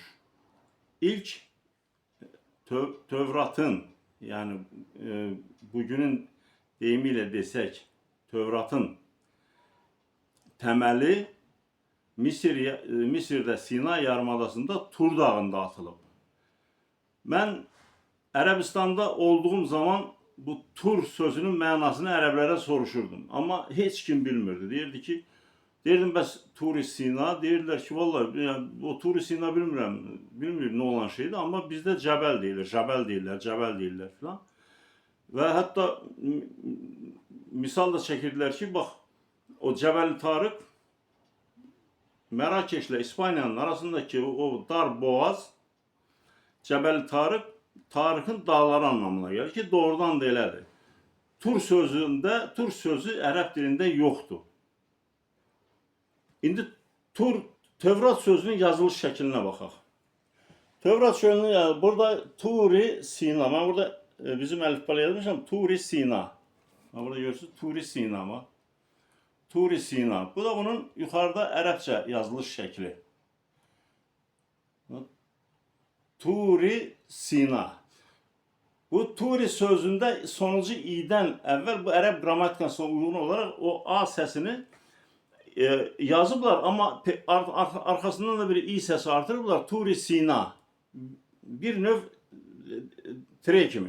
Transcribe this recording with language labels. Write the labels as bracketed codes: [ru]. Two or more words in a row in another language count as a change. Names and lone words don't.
[tr] İlk Tevrat'ın, yani bugünün deyimiyle Tevrat'ın temeli Mısır'da Sina yarımadasında Tur dağında atılıb. [az] Ben Arabistan'da olduğum zaman bu Tur sözünün mənasını ərəblərə soruşurdum. Ama hiç kim bilmirdi. Deyirdim bəs Tur-i Sina, deyirlər ki vallahi yani, o Tur-i Sina bilmir ne olan şeydi ama bizde Cəbəl deyilir, Cəbəl deyirlər filan. [tr] Ve hatta misal da çekirdilər ki bak o Cəbəl Tarık Merakeş ile İspanya'nın arasındaki o dar boğaz Cəbəl Tarık, Tarık'ın dağları anlamına gelir ki [az] doğrudan da elədir. Tur sözü Ərəb dilində yoxdur. İndi Tevrat sözünün yazılış şəklinə baxaq. Tevrat sözünün burada Tur-i Sina. Ben burada bizim əlifbala yazmışam Tur-i Sina. Ben burada görürsünüz Tur-i Sina ama. Tur-i Sina. Bu da bunun yukarıda Ərəbcə yazılış şəkli. Tur-i Sina. [tr] Bu Turi sözünde sonuncu i'den evvel bu Arap gramatikasına uygun olarak o a sesini yazıblar ama arkasından da bir i sesi artırıblar. [az] Turi Sina. Bir növ tire kimi.